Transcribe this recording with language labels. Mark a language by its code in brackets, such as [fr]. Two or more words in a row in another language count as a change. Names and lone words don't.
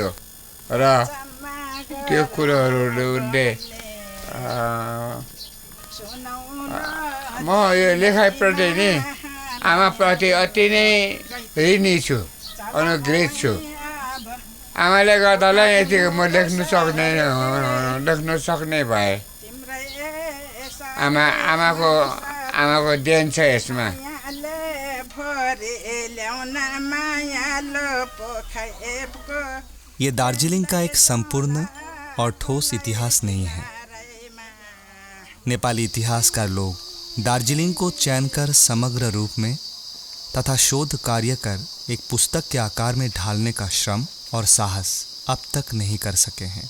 [ne] र त्यो कुरोहरूले उनले म यो लेखाइप्रति नि आमाप्रति अति नै ऋणी छु, अनुग्रहित छु। आमाले गर्दालाई यतिको म लेख्नु सक्ने भए। आमाको देन छ यसमा। [hi] ये दार्जिलिंग का एक संपूर्ण और ठोस इतिहास नहीं है। नेपाली इतिहासकार लोग दार्जिलिंग को चयन कर समग्र रूप में तथा शोध कार्य कर एक पुस्तक के आकार में ढालने का श्रम और साहस अब तक नहीं कर सके हैं।